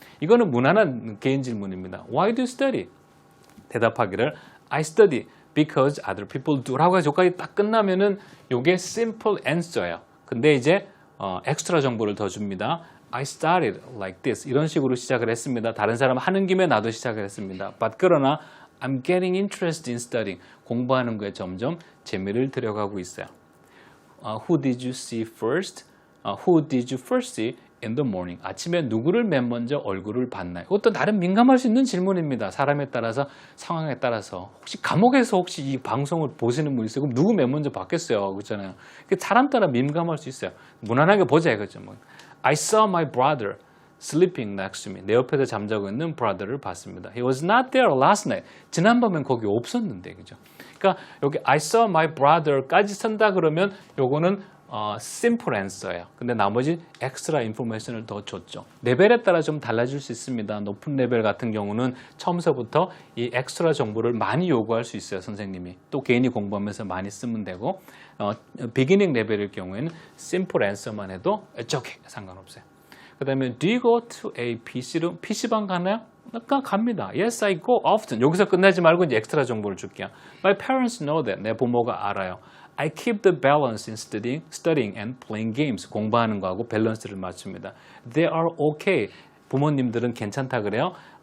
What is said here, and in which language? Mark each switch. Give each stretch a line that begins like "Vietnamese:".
Korean: 이거는 무난한 개인 질문입니다.
English: Why do you study?
Korean: 대답하기를
English: I study because other people do
Korean: 라고 해서 여기까지 딱 끝나면은 요게 simple answer예요. 근데 이제 엑스트라 정보를 더 줍니다.
English: I started like this
Korean: 이런 식으로 시작을 했습니다. 다른 사람 하는 김에 나도 시작을 했습니다. But 그러나
English: I'm getting interested in studying
Korean: 공부하는 거에 점점 재미를 들여가고 있어요.
English: Who did you see first? Who did you first see in the morning?
Korean: 아침에 누구를 맨 먼저 얼굴을 봤나요? 이것도 나름 민감할 수 있는 질문입니다. 사람에 따라서 상황에 따라서 혹시 감옥에서 혹시 이 방송을 보시는 분 있어요? 그럼 누구 맨 먼저 봤겠어요? 그렇잖아요. 사람 따라 민감할 수 있어요. 무난하게 보자 이거죠.
English: I saw my brother sleeping next to me.
Korean: 내 옆에서 잠자고 있는 brother를 봤습니다.
English: He was not there last night.
Korean: 지난밤엔 거기 없었는데, 그죠? 그러니까 여기
English: I saw my brother
Korean: 까지 쓴다 그러면 요거는 simple answer예요. 근데 나머지 extra information을 더 줬죠. 레벨에 따라 좀 달라질 수 있습니다. 높은 레벨 같은 경우는 처음서부터 이 extra 정보를 많이 요구할 수 있어요. 선생님이. 또 개인이 공부하면서 많이 쓰면 되고 beginning 레벨일 경우에는 simple answer만 해도 저기 상관없어요. 그 다음에
English: Do you go to a PCroom?
Korean: PC방 가나요? 갑니다.
English: Yes, I go often.
Korean: 여기서 끝내지 말고 이제 엑스트라 정보를 줄게요.
English: My parents know that.
Korean: 내 부모가 알아요.
English: I keep the balance in studying and playing games.
Korean: 공부하는 거하고 밸런스를 맞춥니다.
English: They are okay.
Korean: 부모님들은 괜찮다 그래요.